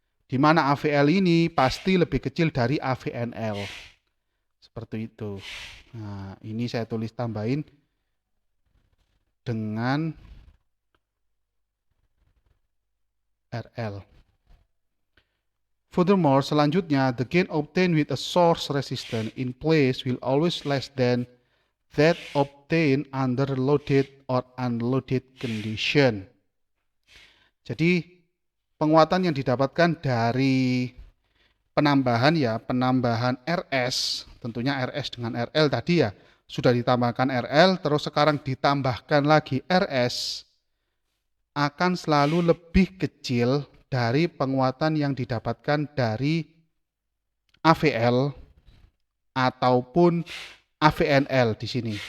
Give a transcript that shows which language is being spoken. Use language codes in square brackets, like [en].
[id] Di mana AVL ini pasti lebih kecil dari AVNL. Seperti itu. Nah, ini saya tulis tambahin dengan RL. [en] Furthermore, [id] selanjutnya, [en] the gain obtained with a source resistance in place will always less than that obtained under loaded or unloaded condition. [id] Jadi, penguatan yang didapatkan dari penambahan RS, tentunya RS dengan RL tadi ya, sudah ditambahkan RL, terus sekarang ditambahkan lagi RS, akan selalu lebih kecil dari penguatan yang didapatkan dari AVL ataupun AVNL di sini.